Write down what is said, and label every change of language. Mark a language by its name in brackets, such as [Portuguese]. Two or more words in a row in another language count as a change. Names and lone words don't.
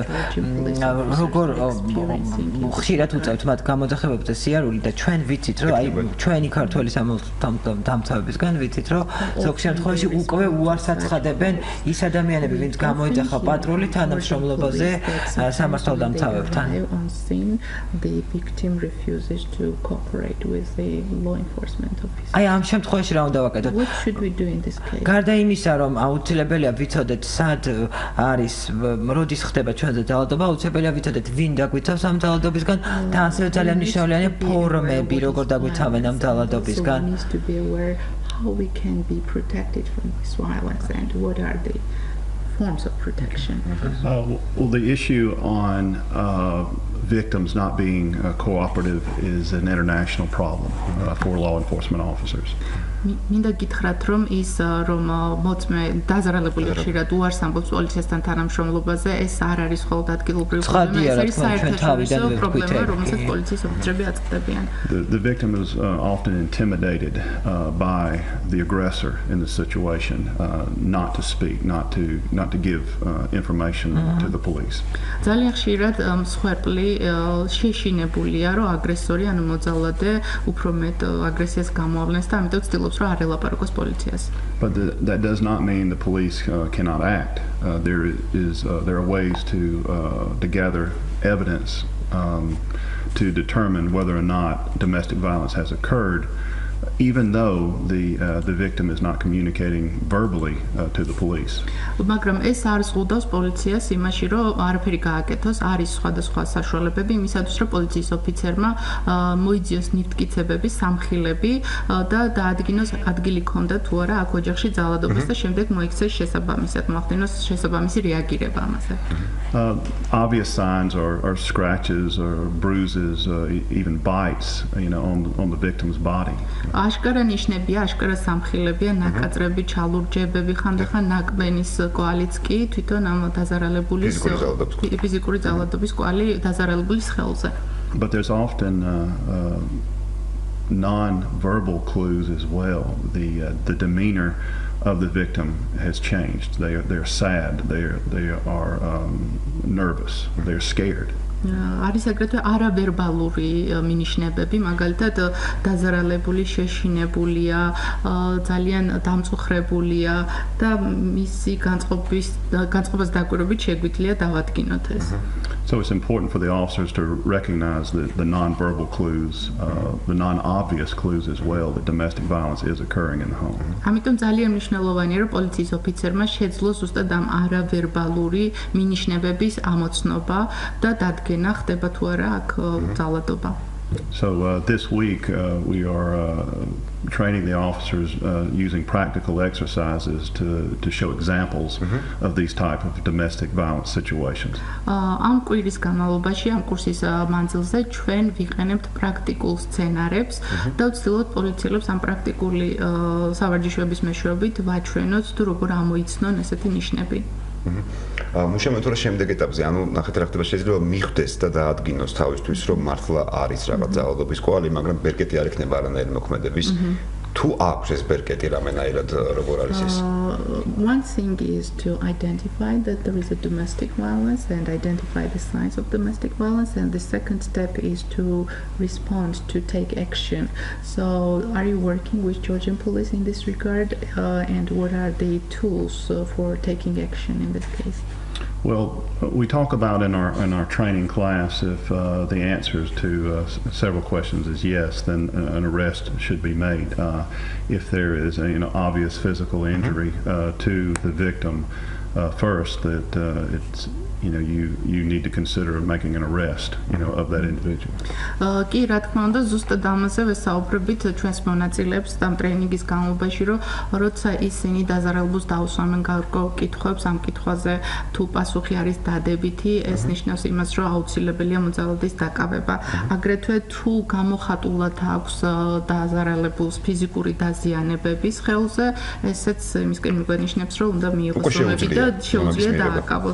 [Georgian] როგორ ხშირად უწევთ მათ გამოძახებებზე სიარული და ჩვენ ვიცით რომ აი ჩვენი ქართული სამართალდამცავებისგან ვიცით რომ ზოგ შემთხვევაში უკვე უარს აცხადებენ ის ადამიანები ვინც გამოიძახა პატრული თანამშრომლობაზე სამართალდამცავებთან [English] on scene, the victim refuses to cooperate with the law enforcement officer. [Georgian] აი ამ შემთხვევაში რა უნდა ვაკეთოთ? [English] What should we do in this case? [Georgian] გარდა იმისა, რომ აუცილებელია ვიცოდეთ, სად არის, როდის ხდება ჩვენზე ძალადობა, აუცილებელია ვიცოდეთ, ვინ დაგვიცავს ამ ძალადობისგან და ასევე ძალიან მნიშვნელოვანია ფორმები, როგორ დაგვიცავენ ამ ძალადობისგან. [English] So we need to be aware how we can be protected from this violence and what are the forms of protection. Well, the issue on victims not being cooperative is an international problem for law enforcement officers. [Georgian] მინდა გითხრათ რომ ის რომ მოწმე დაზარალებული ხშირად უარს ამბობს პოლიციასთან თანამშრომლობაზე ეს არ არის მხოლოდ ადგილობრივი პრობლემა ეს არის საერთაშორისო პრობლემა რომელსაც პოლიციის ოფიცრები აწყდებიან. [English] The victim is often intimidated by the aggressor in the situation not to speak not to give information to the police. [Georgian] ძალიან ხშირად მსხვერპლი შეშინებულია რომ აგრესორი ანუ მოძალადე უფრო მეტ აგრესიას გამოავლენს და ამიტომ ცდილობს [English] But that does not mean the police cannot act. There are ways to gather evidence to determine whether or not domestic violence has occurred, even though the victim is not communicating verbally to the police. [Georgian] მაგრამ ეს არ ზღუდავს პოლიციას იმაში, რომ არაფერი გააკეთოს, არის სხვადასხვა საშუალებები იმისათვის, რომ პოლიციის ოფიცერმა მოიძიოს ნივთკიცებები, სამხილები და დაადგინოს ადგილი ქონდა თუ არა აქ ოჯახში ძალადობას და შემდეგ მოიქცეს შესაბამისად, მოახდინოს შესაბამისი რეაგირება ამაზე. [English] Obvious signs are scratches or bruises, even bites, on the victim's body. [Georgian] აშკარა ნიშნებია, აშკარა სამხილებია, ნაკაწრები, ჩალურჯებები, ხანდახან ნაკმენის კვალიც კი თვითონ ამ დაზარალებულის ფიზიკური ძალადობის კვალი დაზარალებულის ხელზე. [English] But there's often non-verbal clues as well. The demeanor of the victim has changed. They're sad. They are nervous. They're scared. [Georgian] არის აგრეთვე არავერბალური მინიშნებები, მაგალითად დაზარალებული შეშინებულია, ძალიან დამწუხრებულია და მისი განწყობას დაკვირვებით შეგვიძლია დავადგინოთ ეს. [English] So it's important for the officers to recognize the non-verbal clues, the non-obvious clues as well that domestic violence is occurring in the home. [Georgian] ამიტომ ძალიან მნიშვნელოვანია, რომ პოლიციის ოფიცერმა შეძლოს ზუსტად ამ არავერბალური მინიშნებების ამოცნობა და დადგენა ხდება თუ არა აქ ძალადობა. [English] So this week we are training the officers using practical exercises to show examples of these type of domestic violence situations. [Georgian] ამ კვირის განმავლობაში ამ კურსის მანძილზე ჩვენ ვიყენებთ პრაქტიკულ სცენარებს და ვცდილობთ პოლიციელებს ამ პრაქტიკული სავარჯიშოების მეშვეობით ვაჩვენოთ თუ როგორ ამოიცნონ ესეთი ნიშნები. მუშაობთ რა შემდეგ ეტაპზე, ანუ ნახეთ რა ხდება შეიძლება მიხვდეს და დაადგინოს თავისთვის რომ მართლა არის რაღაც ძალადობის კვალი, მაგრამ ბერკეტი არ იქნება არანაირი მოქმედების. თუ აქვს ეს ბერკეტი რამენაირად როგორ არის ეს? [English] One thing is to identify that there is a domestic violence and identify the signs of domestic violence, and the second step is to respond, to take action. So are you working with Georgian police in this regard, and what are the tools for taking action in this case? Well, we talk about in our training class if the answers to several questions is yes, then an arrest should be made. If there is obvious physical injury to the victim, first that you need to consider making an arrest, of that individual. [Georgian] კი, რა თქმა უნდა, ზუსტად ამაზე ვესაუბრებით ჩვენს მონაწილეებს ამ ტრეინინგის განმავლობაში, რომ როცა ისინი დაზარალებას დაუსვამენ გარკვეულ კითხვებს, ამ კითხვაზე თუ პასუხი არის დადებითი, ეს ნიშნავს იმას, რომ აუცილებელია მოძალადის დაკავება. აგრეთვე თუ გამოხატულად აქვს დაზარალებულს ფიზიკური დაზიანებების ხელზე, ესეც იმისკენ მიგვენიშნებს, რომ უნდა მიიღოს ზომები და შეუძლია დააკავოს.